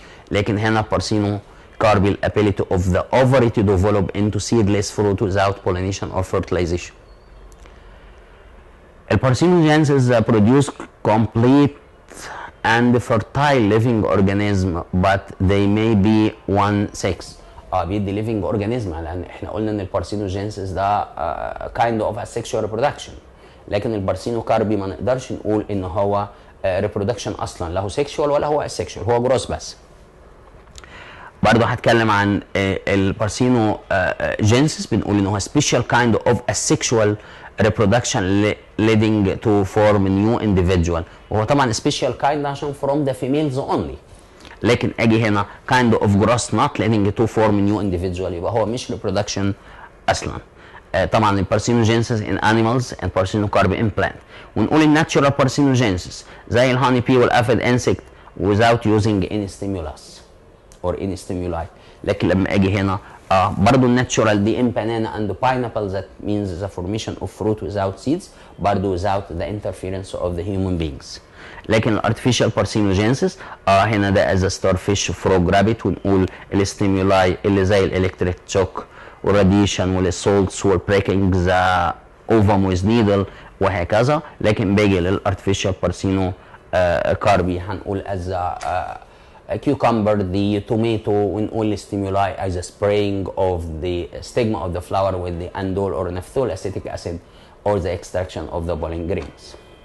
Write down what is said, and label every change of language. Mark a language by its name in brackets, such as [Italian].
[Arabic] لكن هنا [English] parthenocarpy ability of the ovary to develop into seedless fruit without pollination or fertilization. البارثينوجينيسيس produce complete and fertile living organism but they may be one sex. [Arabic] بيدي ليفنج اورجانيزم، لان احنا قلنا ان البارثينوجينيسيس ده كايند اوف اسexual ريبرودكشن، لكن البارثينوكاربي ما نقدرش نقول ان هو ريبرودكشن اصلا، لا هو سيكشوال ولا هو اسexual، هو جروس بس. برضه هتكلم عن البارثينوجينيسيس، بنقول ان هو سبيشال كايند اوف اسexual [English] reproduction leading to form new individual، [Arabic] وهو طبعا [English] special kind عشان from the females only. [Arabic] لكن اجي هنا [English] kind of gross not leading to form new individual، [Arabic] يبقى هو مش [English] reproduction اصلا. طبعا البارثينوجينيسيس in animals and parthenocarp in plant. [Arabic] ونقول الناتشورال [English] parthenogenesis [Arabic] زي الهاني بي والافيد [English] insect without using any stimulus or any stimuli. [Arabic] لكن لما اجي هنا برضه الناتشورال دي [English] in banana and pineapple that means the formation of fruit without seeds، برضه without the interference of the human beings. [Arabic] لكن الارتفيشال بارثينوجينيسيس هنا ده از ستار فيش فروج رابت، ونقول الاستيمولاي اللي زي الالكتريك شوك والراديشن والسولتس والبريكنج ذا اوفم ويز نيدل وهكذا. لكن باجي للارتفيشال بارثينو كاربي هنقول از [English] cucumber the tomato، [Arabic] ونقول [English] stimuli as a spraying of the stigma of the flower with the andol or naphthol acetic acid or the extraction of the pollen grains.